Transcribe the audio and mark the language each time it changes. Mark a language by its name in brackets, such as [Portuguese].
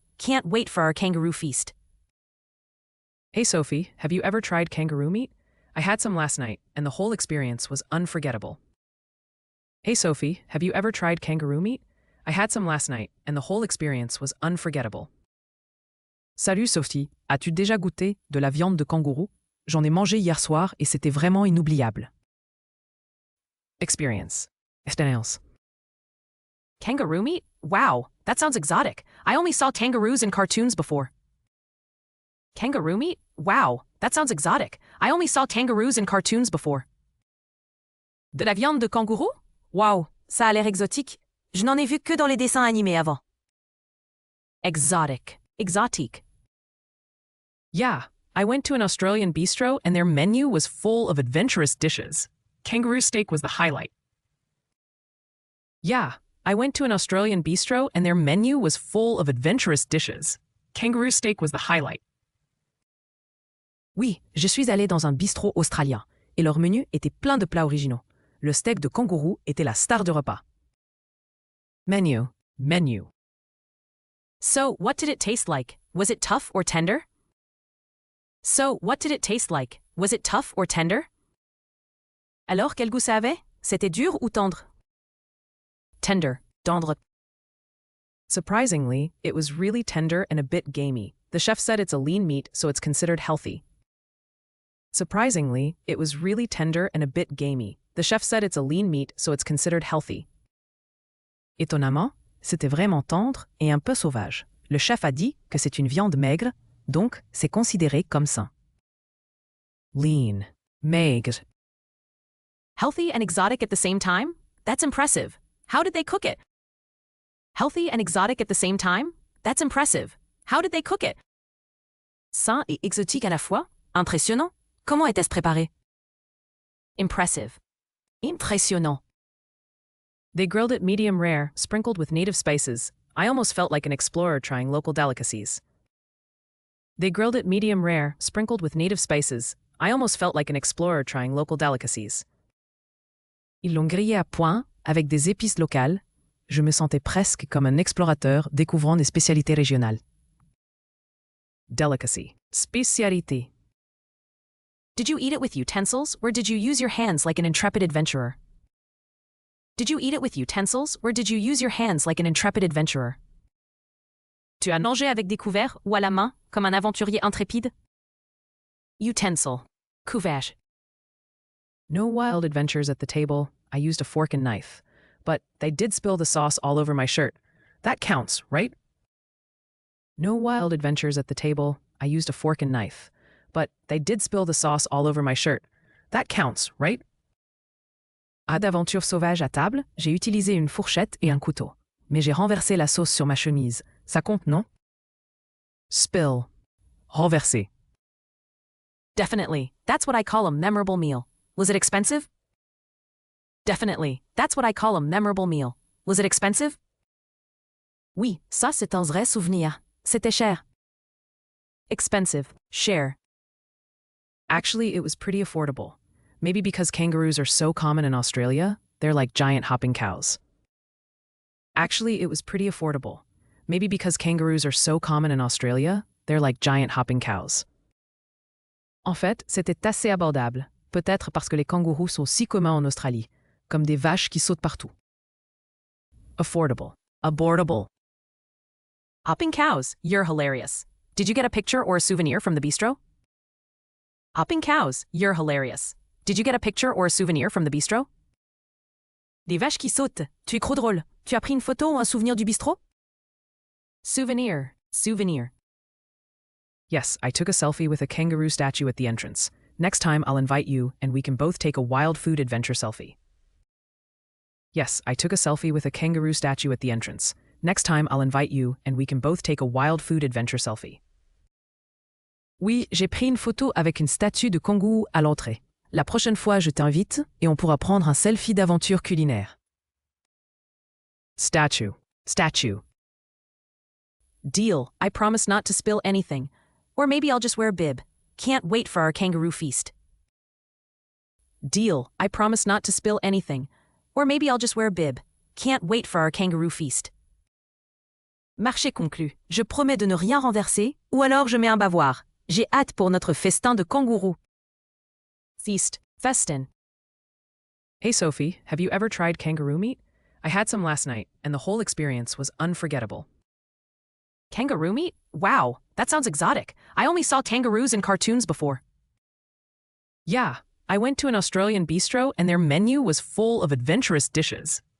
[English] Can't wait for our kangaroo feast. Hey Sophie, have you ever tried kangaroo meat? I had some last night, and the whole experience was unforgettable. Hey Sophie, have you ever tried kangaroo meat? I had some last night, and the whole experience was unforgettable. [French] Salut Sophie, as-tu déjà goûté de la viande de kangourou? J'en ai mangé hier soir et c'était vraiment inoubliable. [English] Experience. Expérience. Kangaroo meat? Wow, that sounds exotic. I only saw kangaroos in cartoons before. Kangaroo meat? Wow, that sounds exotic. I only saw kangaroos in cartoons before. [French] De la viande de kangourou? Wow, ça a l'air exotique. Je n'en ai vu que dans les dessins animés avant. [English] Exotic. Exotique. Yeah, I went to an Australian bistro and their menu was full of adventurous dishes. Kangaroo steak was the highlight. Yeah, I went to an Australian bistro and their menu was full of adventurous dishes. Kangaroo steak was the highlight. [French] Oui, je suis allée dans un bistrot australien et leur menu était plein de plats originaux. Le steak de kangourou était la star du repas. [English] Menu. Menu. So, what did it taste like? Was it tough or tender? So, what did it taste like? Was it tough or tender? [French] Alors, quel goût ça avait? C'était dur ou tendre? Tender, tendre. [English] Surprisingly, it was really tender and a bit gamey. The chef said it's a lean meat, so it's considered healthy. Surprisingly, it was really tender and a bit gamey. The chef said it's a lean meat, so it's considered healthy. [French] Étonnamment, c'était vraiment tendre et un peu sauvage. Le chef a dit que c'est une viande maigre, donc c'est considéré comme sain. [English] Lean. Maigre. Healthy and exotic at the same time? That's impressive. How did they cook it? Healthy and exotic at the same time? That's impressive. How did they cook it? [French] Sain et exotique à la fois? Impressionnant. Comment était-ce préparé? [English] Impressive. Impressionnant. They grilled it medium rare, sprinkled with native spices. I almost felt like an explorer trying local delicacies. They grilled it medium rare, sprinkled with native spices. I almost felt like an explorer trying local delicacies. [French] Ils l'ont grillé à point, avec des épices locales. Je me sentais presque comme un explorateur découvrant des spécialités régionales. [English] Delicacy. Spécialité. Did you eat it with utensils, or did you use your hands like an intrepid adventurer? Did you eat it with utensils, or did you use your hands like an intrepid adventurer? [French] Tu as mangé avec des couverts ou à la main, comme un aventurier intrépide? [English] Utensil. Couvert. No wild adventures at the table. I used a fork and knife. But they did spill the sauce all over my shirt. That counts, right? No wild adventures at the table. I used a fork and knife. but they did spill the sauce all over my shirt. That counts, right? [French] À d'aventure sauvage à table, j'ai utilisé une fourchette et un couteau. Mais j'ai renversé la sauce sur ma chemise. Ça compte, non? [English] Spill. Renverser. Definitely. That's what I call a memorable meal. Was it expensive? Definitely. That's what I call a memorable meal. Was it expensive? [French] Oui, ça c'est un vrai souvenir. C'était cher. [English] Expensive. Cher. Actually, it was pretty affordable. Maybe because kangaroos are so common in Australia, they're like giant hopping cows. Actually, it was pretty affordable. Maybe because kangaroos are so common in Australia, they're like giant hopping cows. [French] En fait, c'était assez abordable. Peut-être parce que les kangourous sont si communs en Australie, comme des vaches qui sautent partout. [English] Affordable. [French] Abordable. [English] Hopping cows. You're hilarious. Did you get a picture or a souvenir from the bistro? Hopping cows. You're hilarious. Did you get a picture or a souvenir from the bistro? [French] Des vaches qui sautent. Tu es trop drôle. Tu as pris une photo ou un souvenir du bistrot? [English] Souvenir. Souvenir. Yes, I took a selfie with a kangaroo statue at the entrance. Next time I'll invite you and we can both take a wild food adventure selfie. Yes, I took a selfie with a kangaroo statue at the entrance. Next time I'll invite you and we can both take a wild food adventure selfie. [French] Oui, j'ai pris une photo avec une statue de kangourou à l'entrée. La prochaine fois, je t'invite et on pourra prendre un selfie d'aventure culinaire. [English] Statue. Statue. Deal. I promise not to spill anything. Or maybe I'll just wear a bib. Can't wait for our kangaroo feast. Deal. I promise not to spill anything. Or maybe I'll just wear a bib. Can't wait for our kangaroo feast. [French] Marché conclu. Je promets de ne rien renverser, ou alors je mets un bavoir. J'ai hâte pour notre festin de kangourou. [English] Feast. Festin. Hey Sophie, have you ever tried kangaroo meat? I had some last night, and the whole experience was unforgettable. Kangaroo meat? Wow, that sounds exotic. I only saw kangaroos in cartoons before. Yeah, I went to an Australian bistro and their menu was full of adventurous dishes.